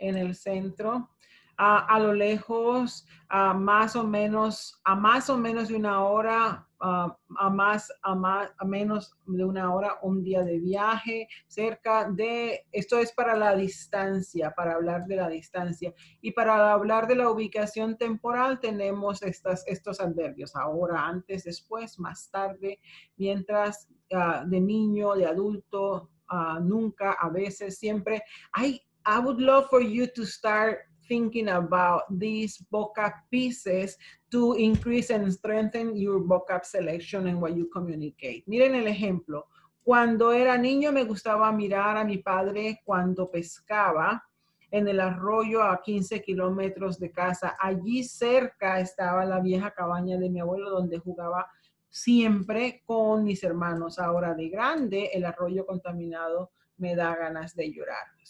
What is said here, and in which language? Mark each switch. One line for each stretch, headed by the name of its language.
Spanish: En el centro. A lo lejos, a más o menos de una hora, a menos de una hora, un día de viaje, cerca de, esto es para la distancia, para hablar de la distancia. Y para hablar de la ubicación temporal tenemos estos adverbios, ahora, antes, después, más tarde, mientras, de niño, de adulto, nunca, a veces, siempre.
English: I would love for you to start thinking about these vocab pieces to increase and strengthen your vocab selection and what you communicate.
Spanish: Miren el ejemplo. Cuando era niño me gustaba mirar a mi padre cuando pescaba en el arroyo a 15 kilómetros de casa. Allí cerca estaba la vieja cabaña de mi abuelo donde jugaba siempre con mis hermanos. Ahora de grande, el arroyo contaminado me da ganas de llorar.